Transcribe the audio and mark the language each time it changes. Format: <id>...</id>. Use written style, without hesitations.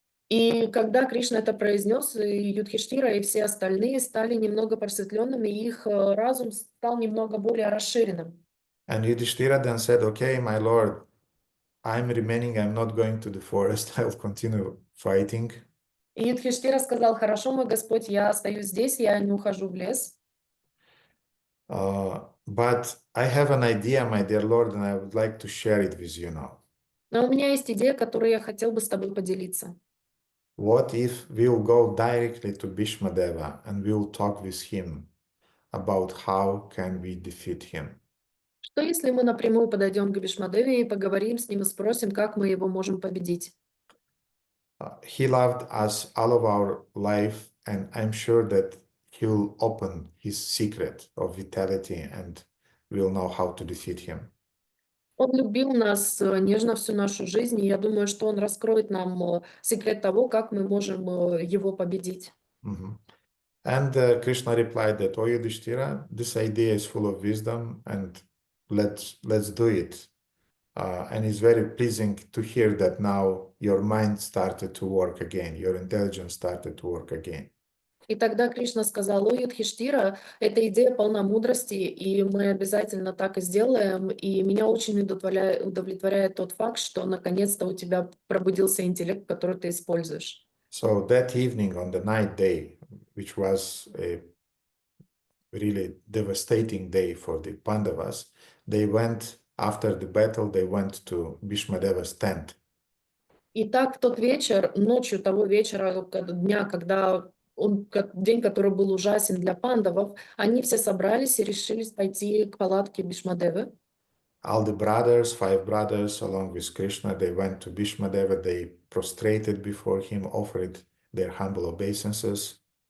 <ru>И когда Кришна это произнес, и Юдхиштира, и все остальные стали немного просветленными, и их разум стал немного более расширенным.</ru> <en>And Yudhishthira then said, okay, my lord, I'm remaining, I'm not going to the forest, I'll continue fighting.</en> <ru>И Юдхиштира сказал, хорошо, мой Господь, я остаюсь здесь, я не ухожу в лес.</ru> <en>But I have an idea, my dear Lord, and I would like to share it with you now.</en> <ru>Но у меня есть идея, которую я хотел бы с тобой поделиться.</ru> <en>What if we'll go directly to Bhīṣmadeva and we'll talk with him about how can we defeat him?</en> <ru>Что если мы напрямую подойдем к Бhīṣmadevе и поговорим с ним и спросим, как мы его можем победить?</ru> <en>He loved us all of our life, and I'm sure that he will open his secret of vitality and we'll know how to defeat him.</en> <ru>Он любил нас нежно всю нашу жизнь, и я думаю, что он раскроет нам секрет того, как мы можем его победить.</ru> <en>And Krishna replied that, "O Yudhishthira, this idea is full of wisdom, and let's do it." And it's very pleasing to hear that now your mind started to work again, your intelligence started to work again.</en> <ru>И тогда Кришна сказал, о, Юдхиштира, эта идея полна мудрости, и мы обязательно так и сделаем. И меня очень удовлетворяет тот факт, что наконец-то у тебя пробудился интеллект, который ты используешь.</ru> <en>So that evening on the ninth day, which was a really devastating day for the Pandavas, they went, after the battle, they went to Bhīṣmadeva's tent.</en> <ru>И так в тот вечер, ночью того вечера, дня, день, который был ужасен для пандавов, они все собрались и решили пойти к палатке Бhīṣmadevы.</ru> <en>All the brothers, 5 brothers, along with Krishna, they went to Bhīṣmadeva, they prostrated before him, offered their humble obeisances.</en>